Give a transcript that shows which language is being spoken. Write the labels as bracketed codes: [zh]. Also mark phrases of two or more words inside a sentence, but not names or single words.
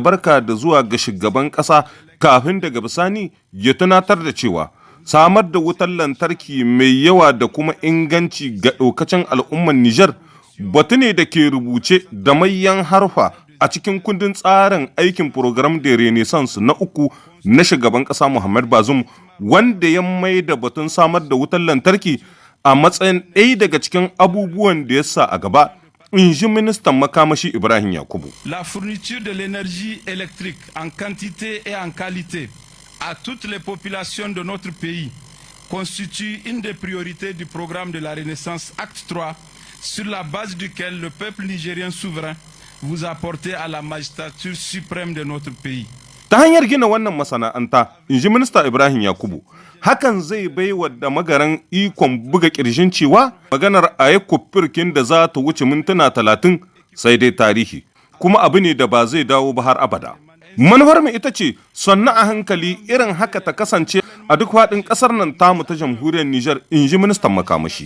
[ha] barka da zuwa ga shugaban ƙasa kafin daga bisani ya tunatar da cewa samar da wutar lantarki mai yawa da kuma inganci ga ɗaukacin al'ummar Nijar batu ne da ke rubuce da mayan harfa a cikin kundin tsarin aikin [fr] program de renaissance [ha] na 3 na shugaban ƙasa Muhammad Bazoum, wanda ya mai da batun samar da wutar lantarki a matsayin ɗaya daga cikin abubuwan da ya sa a gaba. In ji ministan makamashi Ibrahim Yakubu. [fr] La fourniture de l'énergie électrique en quantité et en qualité à toutes les populations de notre pays constitue une des priorités du programme de la Renaissance Acte 3, sur la base duquel le peuple nigérien souverain vous a porté à la magistrature suprême de notre pays. [ha] Ta hanyar gina wannan masana'anta, in ji minista Ibrahim Yakubu, hakan zai baiwa da magaran ikon buga ƙirjin cewa maganar a yi kufirkin da za ta wuce mintuna 30 sai dai tarihi, kuma abu ne da ba zai dawo ba har abada. Manufar mu ita ce sannu a hankali irin haka ta kasance a duk faɗin ƙasar nan tamu ta jamhuriyar Nijar, in ji ministan makamashi.